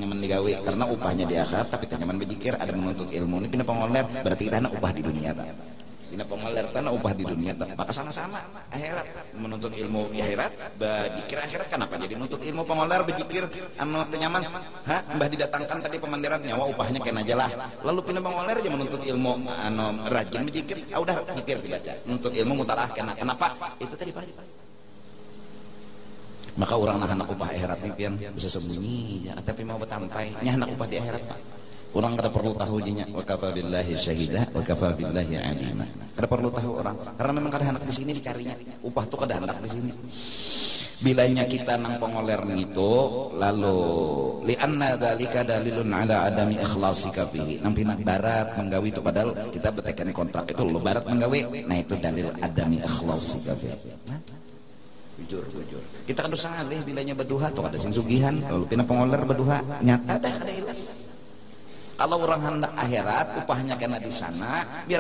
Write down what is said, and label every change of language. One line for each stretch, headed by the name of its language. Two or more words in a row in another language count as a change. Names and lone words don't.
Banjar: digawe karena upahnya di akhirat tapi teh nyaman bejikir ada menuntut ilmu ini pina pengoler berarti kita upah di dunia tak pina pengoler tanah upah di dunia tak maka sama-sama akhirat menuntut ilmu di akhirat bejikir akhirat kenapa jadi menuntut ilmu pengoler bejikir anu teh nyaman mbah didatangkan tadi pemandiran nyawa upahnya kena aja lah lalu pina pengoler aja menuntut ilmu anu rajin bejikir udah zikir dibaca menuntut ilmu mutalah kenapa itu tadi Pak. Maka orang anak upah akhirat pian bisa sembunyi ya tapi mau betampai nya anak upah di akhirat Pak orang kada perlu tahu nya
Arabic: وكفى بالله شهيدا وكفى بالله عليما
Banjar: kada perlu tahu orang karena memang kada hendak di sini dicarinya upah tuh kada hendak di sini bilanya kita nang pengoler itu lalu
Arabic: لأن ذلك دليل على عدم إخلاصك فيه
Banjar: nang pina barat menggawi itu padahal kita betekan kontrak itu lo barat menggawi nah itu
Arabic: دليل عدم إخلاصك فيه
Banjar: jujur kita kan dosa alih bilanya berduha tuh ada sing sugihan lalu pina pengoler berduha nyata dah kada ilas kalau orang hendak akhirat upahnya kena di sana biar